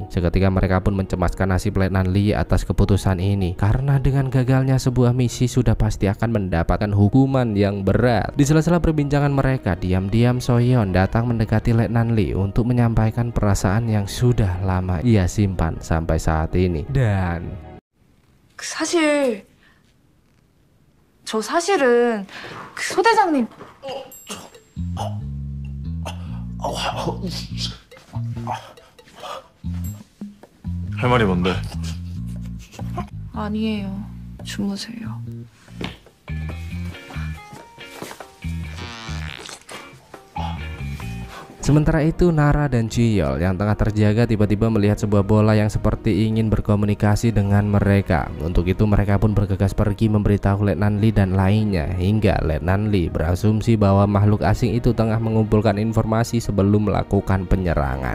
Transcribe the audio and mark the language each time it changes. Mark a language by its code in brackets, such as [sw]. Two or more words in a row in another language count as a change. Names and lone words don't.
[id] Seketika mereka pun mencemaskan nasib Letnan Lee atas keputusan ini karena dengan gagalnya sebuah misi sudah pasti akan mendapatkan hukuman yang berat. Di sela-sela perbincangan mereka, diam-diam Soyeon datang mendekati Letnan Lee untuk menyampaikan perasaan yang sudah lama ia simpan sampai saat ini. Dan [ko] 사실 저 사실은 그 소대장님 할 말이 뭔데? 아니에요. 주무세요. [id] sementara itu Nara dan Chiyol yang tengah terjaga tiba-tiba melihat sebuah bola yang seperti ingin berkomunikasi dengan mereka. Untuk itu mereka pun bergegas pergi memberitahu Letnan Lee dan lainnya, hingga Letnan Lee berasumsi bahwa makhluk asing itu tengah mengumpulkan informasi sebelum melakukan penyerangan.